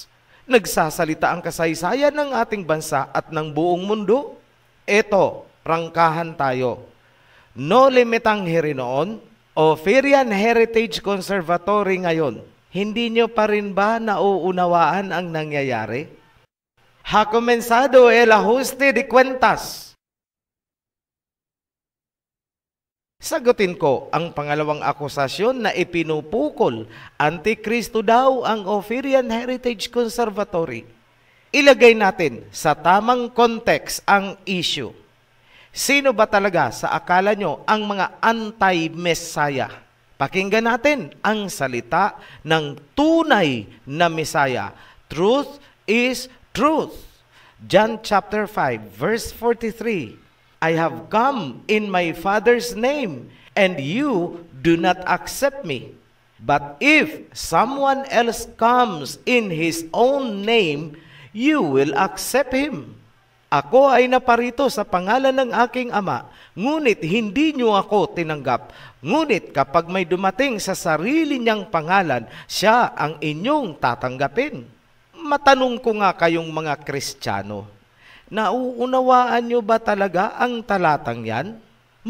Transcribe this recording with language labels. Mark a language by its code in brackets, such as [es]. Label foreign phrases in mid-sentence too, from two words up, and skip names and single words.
[tl] Nagsasalita ang kasaysayan ng ating bansa at ng buong mundo. Ito, prangkahan tayo. No Limitang Hirinoon, Ophirian Heritage Conservatory ngayon. Hindi nyo pa rin ba nauunawaan ang nangyayari? [es] Ha comenzado el ajuste de cuentas. [tl] Sagutin ko ang pangalawang akusasyon na ipinupukol. Antikristo daw ang Ophirian Heritage Conservatory. Ilagay natin sa tamang context ang issue. Sino ba talaga sa akala nyo ang mga anti-Messiah? Pakinggan natin ang salita ng tunay na Messiah. [en] Truth is truth. John chapter 5 verse 43. I have come in my Father's name, and you do not accept me. But if someone else comes in his own name, you will accept him. [tl] Ako ay naparito sa pangalan ng aking Ama, ngunit hindi niyo ako tinanggap. Ngunit kapag may dumating sa sarili niyang pangalan, siya ang inyong tatanggapin. Matanong ko nga kayong mga Kristiyano, nauunawaan nyo ba talaga ang talatang yan?